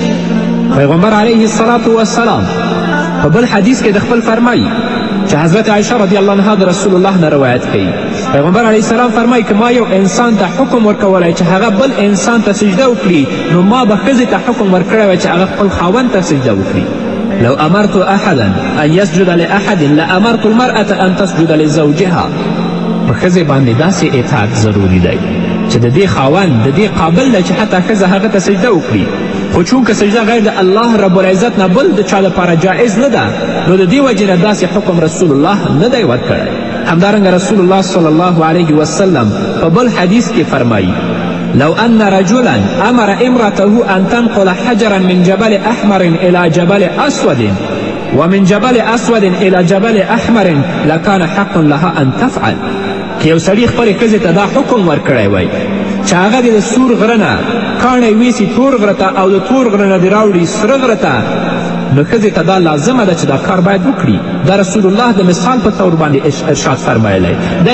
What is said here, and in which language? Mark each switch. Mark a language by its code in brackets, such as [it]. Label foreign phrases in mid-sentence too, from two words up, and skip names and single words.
[ps] پیغمبر [ar] علیه الصلاة والسلام [ps] په بل حدیث کې د خپل فرمایي چې حضرت عایشه [ar] رضی الله عنها [ps] د رسول الله نه روایت کوي، پیغمبر [ar] علیه السلام [ps] فرمایي که ما یو انسان ته حکم ورکولی چې هغه بل انسان ته سجده وکړي، نو ما به ښځې ته حکم ورکړی وی چې هغه خپل خاوند ته سجده وکړي. [ar] لو امرت احدا ان یسجد لاحد لامرت المرأة ان تسجد لزوجها. [ps] په ښځې باندې داسې اطاعت ضروري دی چې د دې خاوند د دې قابل دی چې حتی ښځه هغه ته سجده وکړي، خو چونکه سجده غیر د الله [ar] رب العزت [ps] نه بل د چا لپاره جایز نه ده، نو د دې وجې نه داسې حکم رسول الله نه دی ورکړی. همدارنګه رسول الله صلی الله علیه وسلم په بل حدیث کې فرمایي [ar] لو ان رجلا امر امرته ان تنقل حجرا من جبل احمر الى جبل اسود ومن جبل اسود الى جبل احمر لکان حق لها ان تفعل. [ps] که یو سړي خپلې ښځې ته دا حکم ورکړی وی چې هغه دې د سور غره نه کاڼی ویسي تور غره ته او د تور غره نه دې راوړي سره غره ته، نو ښځې ته دا لازمه ده چې دا کار باید وکړي. دا رسول الله د مثال په طور باندې ارشاد فرمایلی دی.